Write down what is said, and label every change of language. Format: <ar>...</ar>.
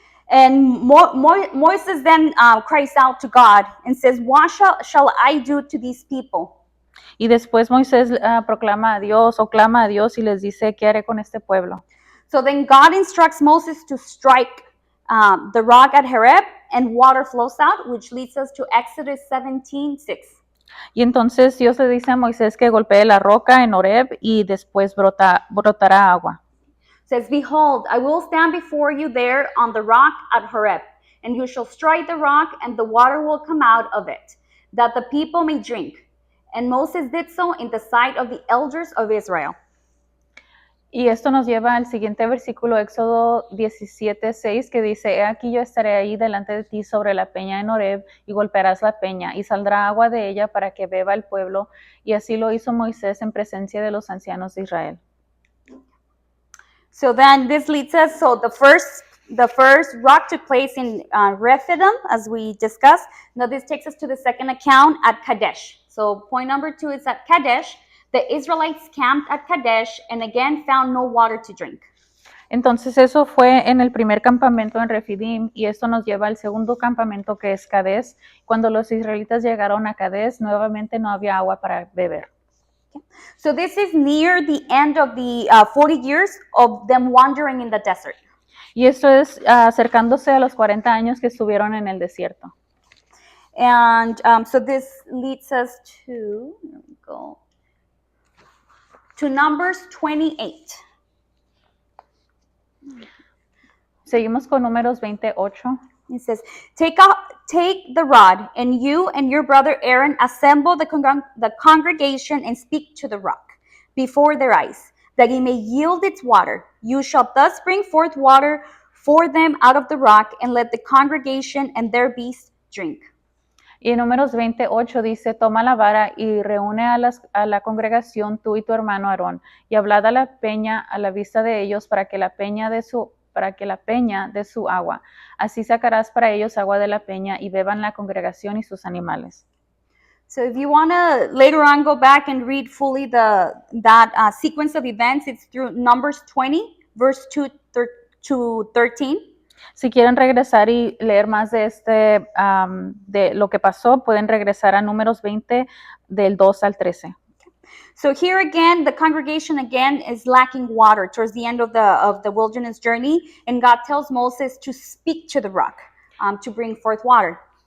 <en>And Moses then cries out to God and says, what shall I do to these people?</en> <es>Y después Moisés clama a Dios y les dice, ¿qué haré con este pueblo?</es> <en>So then God instructs Moses to strike the rock at Horeb, and water flows out, which leads us to Exodus 17:6.</en> <es>Y entonces Dios le dice a Moisés que golpee la roca en Horeb y después brotará agua.</es> <en>Says, Behold, I will stand before you there on the rock at Horeb, and you shall strike the rock, and the water will come out of it, that the people may drink. And Moses did so in the sight of the elders of Israel.</en> <es>Y esto nos lleva al siguiente versículo, Éxodo 17:6, que dice, he aquí yo estaré ahí delante de ti sobre la peña en Horeb, y golpearás la peña, y saldrá agua de ella para que beba el pueblo. Y así lo hizo Moisés en presencia de los ancianos de Israel.</es> <en>So then this leads us, so the first rock took place in Rephidim, as we discussed. Now this takes us to the second account at Kadesh. So point number 2 is at Kadesh. the Israelites camped at Kadesh and again found no water to drink.</en> <es>Entonces eso fue en el primer campamento en Refidim y esto nos lleva al segundo campamento que es Cades. Cuando los israelitas llegaron a Cades, nuevamente no había agua para beber.</es> <en>So this is near the end of the 40 years of them wandering in the desert.</en> <es>Y esto es acercándose a los 40 años que estuvieron en el desierto.</es> <en>And so this leads us to, here we go, to Numbers 28.</en> <es>Seguimos con Números 28.</es> <en>It says, take the rod, and you and your brother Aaron assemble the congregation and speak to the rock before their eyes, that it may yield its water. You shall thus bring forth water for them out of the rock, and let the congregation and their beasts drink.</en> <es>Y en Números 28 dice, toma la vara y reúne a la congregación tú y tu hermano Aarón, y hablad a la peña a la vista de ellos para que la peña de su agua. Así sacarás para ellos agua de la peña y beban la congregación y sus animales.</es> <en>So if you want to later on go back and read fully that sequence of events, it's through Numbers 20, verse 2 to 13.</en> <es>Si quieren regresar y leer más de de lo que pasó, pueden regresar a Números 20 del 2 al 13.</es> <en>So here again, the congregation again is lacking water towards the end of the wilderness journey, and God tells Moses to speak to the rock to bring forth water.</en>